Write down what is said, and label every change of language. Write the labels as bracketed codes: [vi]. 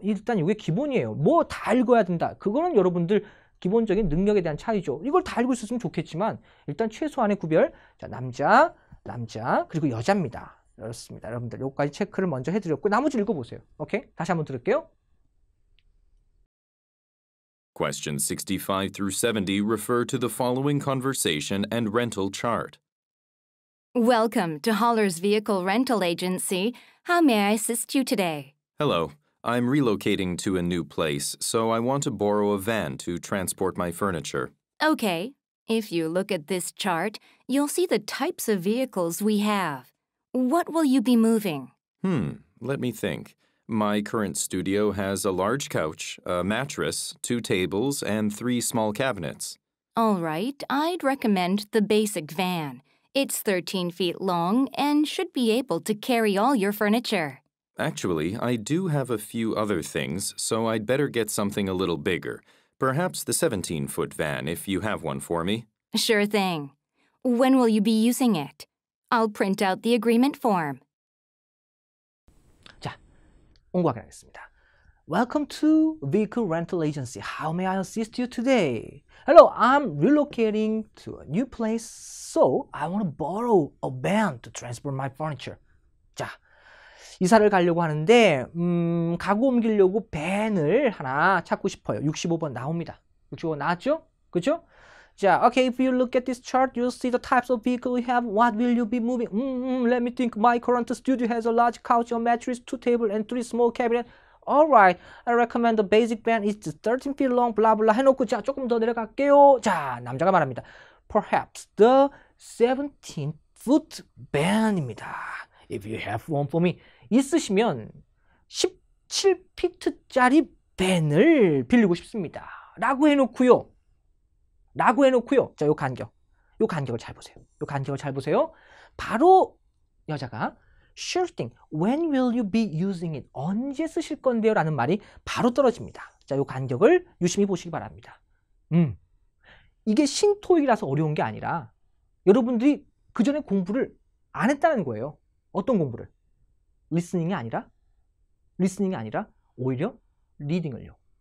[ko] 일단 이게 기본이에요. 뭐 다 읽어야 된다. 그거는 여러분들 기본적인 능력에 대한 차이죠. 이걸 다 알고 있었으면 좋겠지만 일단 최소한의 구별. 자, 남자 그리고 여자입니다. 그렇습니다. 여러분들 여기까지 체크를 먼저 해드렸고 나머지 읽어보세요. 오케이? 다시 한번 들을게요. [en] Questions 65 through 70 refer to the following conversation and rental chart. Welcome to Holler's Vehicle Rental Agency. How may I assist you today? Hello, I'm relocating to a new place, so I want to borrow a van to transport my furniture. Okay. If you look at this chart, you'll see the types of vehicles we have. What will you be moving? Let me think. My current studio has a large couch, a mattress, 2 tables, and 3 small cabinets. All right, I'd recommend the basic van. It's 13 feet long and should be able to carry all your furniture. Actually, I do have a few other things, so I'd better get something a little bigger. Perhaps the 17-foot van, if you have one for me. Sure thing. When will you be using it? I'll print out the agreement form. [ko] 자, 공부하게 하겠습니다. [en] Welcome to Vehicle Rental Agency. How may I assist you today? Hello, I'm relocating to a new place, so I want to borrow a van to transport my furniture. [ko] 자, 이사를 가려고 하는데 가구 옮기려고 밴을 하나 찾고 싶어요. 65번 나옵니다. 65번 나왔죠? 그죠? 자, [en] okay, if you look at this chart, you'll see the types of vehicle we have. What will you be moving? Let me think. My current studio has a large couch, a mattress, 2 tables, and 3 small cabinets. Alright, I recommend the basic van is 13 feet long, blah blah [ko] 해놓고 자, 조금 더 내려갈게요. 자, 남자가 말합니다. [en] Perhaps the 17-foot van [ko] 입니다. [en] If you have one for me. [ko] 있으시면 17피트짜리 밴을 빌리고 싶습니다. 라고 해놓고요. 자, 요 간격을 잘 보세요. 요 간격을 잘 보세요. 바로 여자가 [en] sure thing, when will you be using it? [ko] 언제 쓰실 건데요? 라는 말이 바로 떨어집니다. 자, 요 간격을 유심히 보시기 바랍니다. 이게 신토익이라서 어려운 게 아니라 여러분들이 그전에 공부를 안 했다는 거예요. 어떤 공부를? 리스닝이 아니라 오히려 리딩을요.